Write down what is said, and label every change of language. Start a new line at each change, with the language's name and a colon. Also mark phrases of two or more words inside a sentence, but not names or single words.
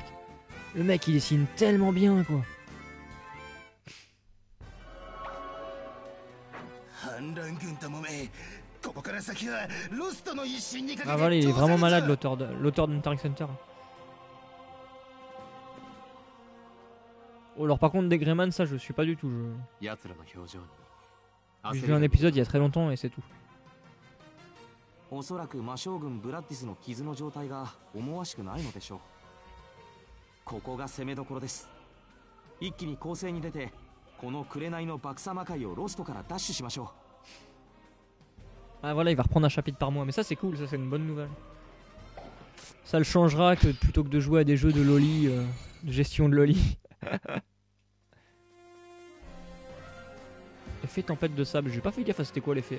French: Le mec, il dessine tellement bien, quoi. Ah voilà, il est vraiment malade, l'auteur d'Hunter x Hunter. Oh, alors par contre, des Greyman, ça je suis pas du tout. J'ai vu un épisode il y a très longtemps et c'est tout.
Japanese: おそらく魔将軍ブラッディスの傷の状態が思わしくないのでしょう。ここが攻めどころです。一気に攻勢に出て、この紅の爆サ魔界をロストから奪取しましょう。
French: Ah voilà, il va reprendre un chapitre par mois, mais ça c'est cool, ça c'est une bonne nouvelle. Ça le changera que plutôt que de jouer à des jeux de loli, de gestion de loli. Effet tempête de sable, j'ai pas fait gaffe à c'était quoi l'effet.